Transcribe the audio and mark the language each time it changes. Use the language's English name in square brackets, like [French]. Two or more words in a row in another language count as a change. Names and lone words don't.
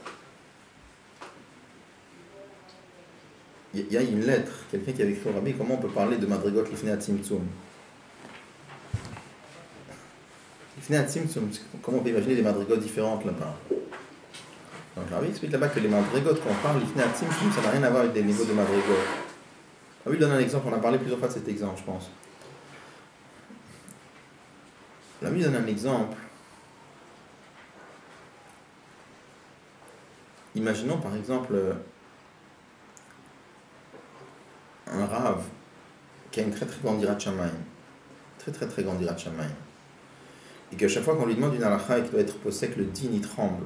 [French] il y a une lettre, quelqu'un qui avait écrit au Rabbi, comment on peut parler de [Hebrew] מדרגות לפני הצמצום? לפני הצמצום, [French] comment on peut imaginer des madrigotes différentes là-bas? Donc le Rabbi explique là-bas que les madrigotes, quand on parle [Hebrew] לפני הצמצום, [French] ça n'a rien à voir avec des niveaux de madrigote. Ah oui, il donne un exemple, on a parlé plusieurs fois de cet exemple, je pense. La mise donne un exemple. Imaginons par exemple un rave qui a une très très grande [Hebrew] יראת שמים, [French] très grande [Hebrew] יראת שמים, [French] et qu'à chaque fois qu'on lui demande une halakha et qu'il doit être posek, le din il tremble.